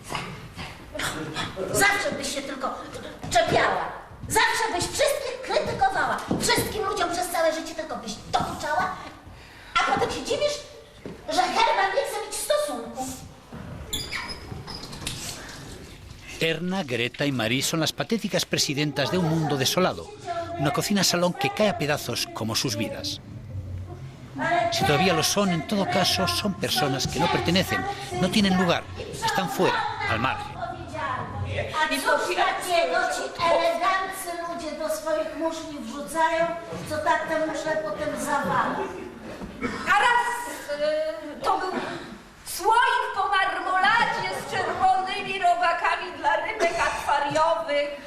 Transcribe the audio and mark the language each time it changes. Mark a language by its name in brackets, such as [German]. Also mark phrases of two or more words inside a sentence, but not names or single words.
[Polish] Zawsze byś się tylko czepiała. Zawsze byś wszystkich krytykowała. Wszystkim ludziom przez całe życie tylko byś dokuczała. A potem się dziwisz, że Herman nie chce mieć stosunków. Erna, [Spanish] Greta y Marie son las patéticas presidentas de un mundo desolado, una cocina-salón que cae a pedazos como sus vidas. Si todavía lo son, en todo caso, son personas que no pertenecen, no tienen lugar, están fuera, al margen. [Polish] A cóż takiego ci eleganccy ludzie do swoich muszli wrzucają, co tak te muszle potem zawala? A raz to był słoik po marmoladzie z czerwonymi robakami dla rybek akwariowych.